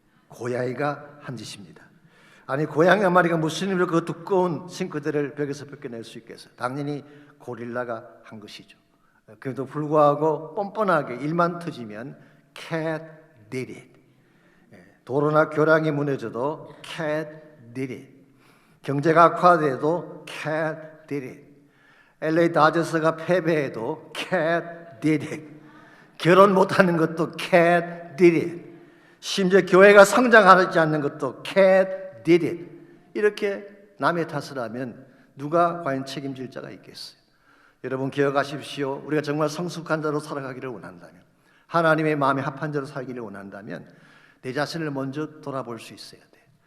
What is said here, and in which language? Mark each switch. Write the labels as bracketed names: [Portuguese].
[Korean] 고양이가 한 짓입니다. 아니 고양이 한 마리가 무슨 일로 그 두꺼운 싱크대를 벽에서 벗겨낼 수 있겠어요? 당연히 고릴라가 한 것이죠. 그래도 불구하고 뻔뻔하게 일만 터지면 [English] Cat did it. [Korean] 도로나 교량이 무너져도 [English] Cat did it. [Korean] 경제가 악화돼도 [English] Cat did it. [Korean] LA 다저스가 패배해도 Cat did it. 결혼 못하는 것도 [English] Cat did it. [Korean] 심지어 교회가 성장하지 않는 것도 Cat did it. 이렇게 남의 탓을 하면 누가 과연 책임질 자가 있겠어요? 여러분 기억하십시오. 우리가 정말 성숙한 자로 살아가기를 원한다면, 하나님의 마음에 합한 자로 살기를 원한다면 내 자신을 먼저 돌아볼 수 있어야 돼.